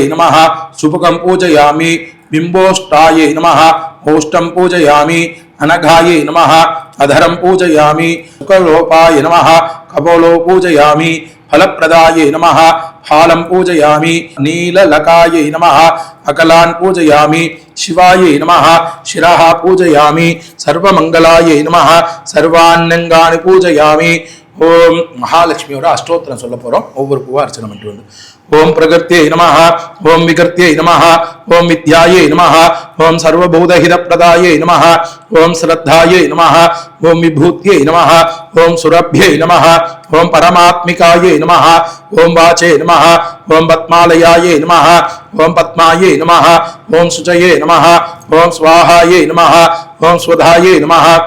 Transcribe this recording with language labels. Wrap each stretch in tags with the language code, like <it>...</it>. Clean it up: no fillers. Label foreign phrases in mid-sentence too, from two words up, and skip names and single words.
<sa>नमः शुभकं पूजयामि बिम्बोष्टायै नमः ओष्टं पूजयामि अनघायै नमः अधरं पूजयामि सुकलोपाय नमः कपोलो पूजयामि फलप्रदायै नमः फालं पूजयामि नीललकायै नमः अकलान् पूजयामि शिवायै नमः शिरः पूजयामि सर्वमंगलायै नमः सर्वान्नंगानि पूजयामि. ओम</sa> <ta>महालक्ष्मियोட அஷ்டோத்திரம் சொல்ல போறோம். ஒவ்வொரு பூவா அர்ச்சனை பண்ணிட்டு வந்து</ta> <sa>ओम प्रकृत्यै नमः ओम विकृत्यै नमः ओम विद्यायै नमः ओम सर्वभूतहितप्रदायै नमः ओम श्रद्धायै नमः ओम विभूत्यै नमः ओम सुरभ्यै नमः ओम परमात्मिकायै नमः ओम वाचे नमः ओम पद्मालयायै नमः ओम पद्मायै नमः ओम शुचये नमः ओम स्वाहायै नमः ओम स्वधायै नमः</sa>